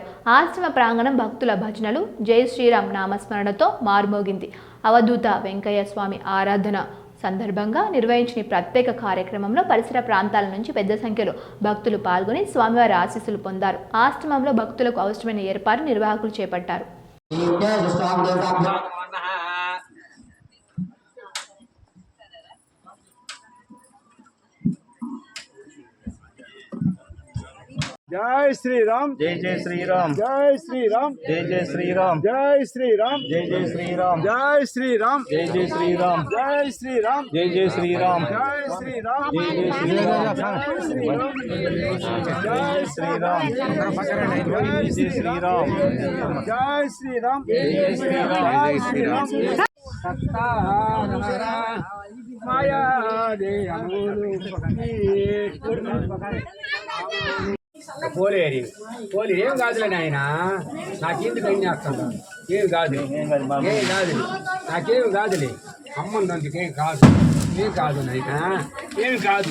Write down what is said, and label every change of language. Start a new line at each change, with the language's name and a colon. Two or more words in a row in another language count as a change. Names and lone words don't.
Telugu: ఆశ్రమ ప్రాంగణం భక్తుల భజనలు,
Hindi: जय श्रीराम
Telugu: నామస్మరణతో మారుమోగింది. అవధూత వెంకయ్య స్వామి ఆరాధన సందర్భంగా నిర్వహించిన ప్రత్యేక కార్యక్రమంలో పరిసర ప్రాంతాల నుంచి పెద్ద సంఖ్యలో భక్తులు పాల్గొని స్వామివారి ఆశీస్సులు పొందారు. ఆశ్రమంలో భక్తులకు అవసరమైన ఏర్పాటు నిర్వాహకులు చేపట్టారు.
Hindi: जय श्री राम, जय जय श्री राम, जय श्री राम, जय जय श्री राम, जय श्री राम, जय जय श्री राम, जय श्री राम, जय जय श्री राम, जय श्री राम, जय जय श्री राम, जय श्री राम, जय जय श्री राम, जय श्री राम, जय श्री राम, जय जय श्री राम, जय श्री राम, जय श्री राम, जय श्री राम. माया दे
Telugu: పోలేరి పోలి ఏం కాదులే నాయన, నాకెందుకు అన్ని వస్తుందా? ఏం కాదు, ఏం కాదు, నాకేమి కాదులే. అమ్మందుకేం కాదు, ఏం కాదు నాయన, ఏమి కాదు.